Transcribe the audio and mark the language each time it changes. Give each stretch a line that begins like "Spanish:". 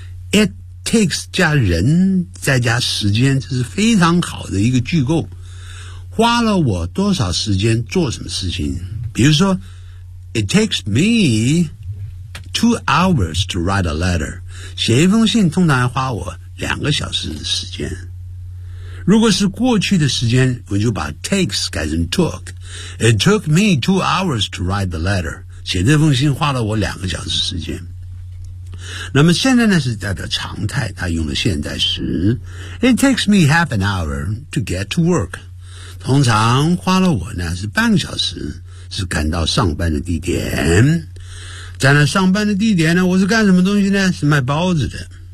English: It takes
Chinese: 加人再加时间，这是非常好的一个句构。花了我多少时间做什么事情？比如说
English: ，It takes me 2 hours to write a letter。
Chinese: 写一封信通常要花我2小时的时间。如果是过去的时间，我就把 takes 改成 took。
English: It took me 2 hours to write the letter。
Chinese: 写这封信花了我2小时时间。那么现在呢，是代表常态，它用了现在时。
English: It takes me half an hour to get to work。
Chinese: 通常花了我呢是半个小时，是赶到上班的地点。在那上班的地点呢，我是干什么东西呢？是卖包子的。